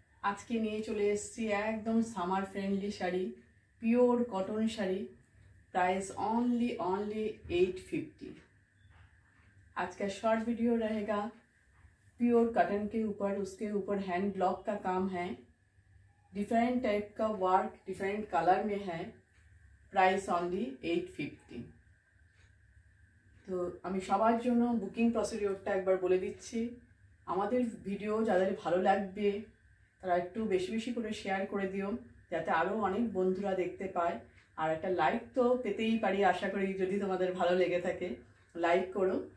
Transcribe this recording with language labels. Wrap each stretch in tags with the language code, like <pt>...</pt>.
<bn>আজকে নিয়ে চলে এসেছি একদম summer friendly sari, pure cotton sari.</bn> <en>Price only 850।</en> <hi>आज का शॉर्ट वीडियो रहेगा प्योर कॉटन के ऊपर। उसके ऊपर हैंड ब्लॉक का काम है, डिफरेंट टाइप का वर्क डिफरेंट कलर में है।</hi> <en>Price only 850।</en> <bn>তো আমি সবার জন্য বুকিং প্রসিডিওরটা একবার বলে দিচ্ছি। আমাদের ভিডিও যাদের ভালো লাগবে তারা একটু বেশি বেশি করে শেয়ার করে দিও, যাতে আরও অনেক বন্ধুরা দেখতে পায়। আর একটা লাইক তো পেতেই পারি, আশা করি যদি তোমাদের ভালো লেগে থাকে লাইক করো।</bn>